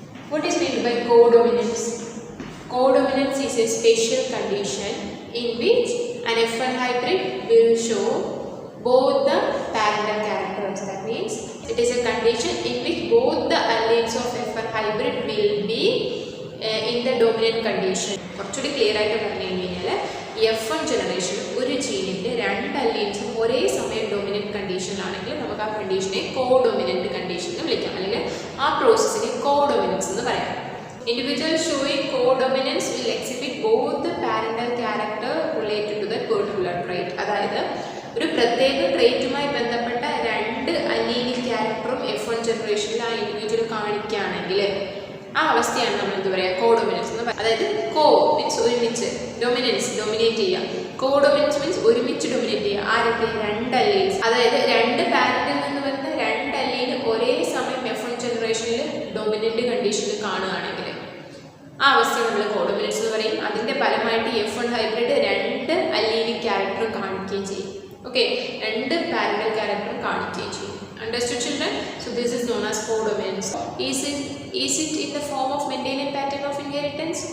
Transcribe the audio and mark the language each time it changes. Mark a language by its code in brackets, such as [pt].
[en] What is meant by codominance? Codominance is a special condition in which an F1 hybrid will show both the parental characters. That means it is a condition in which both the alleles of F1 hybrid will be in the dominant condition. [ml] കുറച്ചുകൂടി clear ആയിട്ട് പറഞ്ഞു കഴിഞ്ഞാൽ F1 generation ഒരു ജീനിൻ്റെ രണ്ട് അല്ലീൽസും ഒരേ സമയം dominant കണ്ടീഷനിലാണെങ്കിൽ നമുക്ക് ആ കണ്ടീഷനെ കോഡൊമിനൻറ്റ് കണ്ടീഷൻ എന്ന് വിളിക്കാം, അല്ലെങ്കിൽ ആ പ്രോസസ്സിനെ കോഡൊമിനൻസ് എന്ന് പറയാം. [en] Individuals showing codominance will exhibit both the parental character related to the particular trait. [ml] അതായത് ഒരു പ്രത്യേക ട്രേറ്റുമായി ബന്ധപ്പെട്ട രണ്ട് അലീലിക് ക്യാരക്ടറും F1 ജനറേഷനിൽ ആ ഇൻഡിവിജ്വൽ കാണിക്കുകയാണെങ്കിൽ ആ അവസ്ഥയാണ് നമ്മൾ എന്താ പറയുക, കോഡൊമിനൻസ് എന്ന് പറയുന്നത്. അതായത് കോ മീൻസ് ഒരുമിച്ച്, ഡൊമിനൻസ് ഡൊമിനേറ്റ് ചെയ്യുക, കോഡൊമിനൻസ് മീൻസ് ഒരുമിച്ച് ഡൊമിനേറ്റ് ചെയ്യുക. ആരൊക്കെ? രണ്ട് അലീൽസ്. അതായത് രണ്ട് പാരന്റിൽ നിന്ന് വരുന്ന രണ്ട് അലീൽ ഒരേ സമയം F1 ജനറേഷനിൽ ഡൊമിനൻ്റ് കണ്ടീഷനിൽ കാണുകയാണെങ്കിൽ ആ അവസ്ഥ നമ്മൾ കോഡൊമിനൻസ് എന്ന് പറയും. അതിൻ്റെ ഫലമായിട്ട് F1 ഹൈബ്രിഡ് രണ്ട് അലീലിക് ക്യാരക്ടർ കാണിക്കുകയും ചെയ്യും. ഓക്കെ, രണ്ട് പാരന്റൽ ക്യാരക്ടറും കാണിക്കുകയും ചെയ്യും. [en] Understood, children? So this is known as codominance. Is it in the form of Mendelian pattern of inheritance?